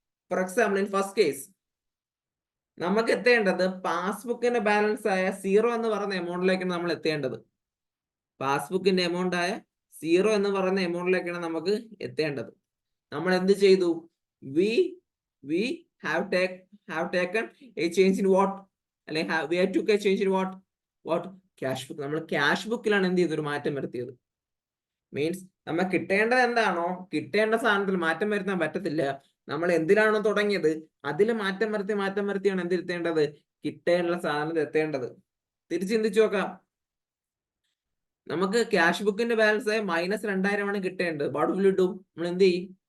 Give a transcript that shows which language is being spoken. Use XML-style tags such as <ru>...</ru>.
<en>for example, in first case</en> <ml>നമുക്ക് എത്തേണ്ടത് പാസ്ബുക്കിന്റെ balance ആയ 0 എന്ന് പറയുന്ന എമൗണ്ടിലേക്കാണ് നമ്മൾ എത്തേണ്ടത്. പാസ്ബുക്കിന്റെ എമൗണ്ട് ആയ 0 എന്ന് പറയുന്ന എമൗണ്ടിലേക്കാണ് നമുക്ക് എത്തേണ്ടത്. നമ്മൾ എന്ത് ചെയ്തു?</ml> <en>we have taken a change in what?</en> <ml>അല്ലെങ്കിൽ</ml> <en>we have took a change in what?</en> <ml>Cash book. നമ്മൾ ക്യാഷ് ബുക്കിലാണ് എന്ത് ചെയ്തത്? ഒരു മാറ്റം വരുത്തിയത്. മീൻസ് നമ്മൾ കിട്ടേണ്ടത് എന്താണോ, കിട്ടേണ്ട സാധനത്തിൽ മാറ്റം വരുത്താൻ പറ്റത്തില്ല. നമ്മൾ എന്തിലാണോ തുടങ്ങിയത് അതിൽ മാറ്റം വരുത്തിയാണ് എന്തിരുത്തേണ്ടത്? കിട്ടേണ്ട സാധനത്തിൽ എത്തേണ്ടത്. തിരിച്ച് ചിന്തിച്ചു നോക്കാം. നമുക്ക് ക്യാഷ് ബുക്കിന്റെ ബാലൻസ് ആയ -2000 ആണ് കിട്ടേണ്ടത്.</ml> <en>What will you do?</en> <ml>നമ്മൾ എന്ത് ചെയ്യും?</ml>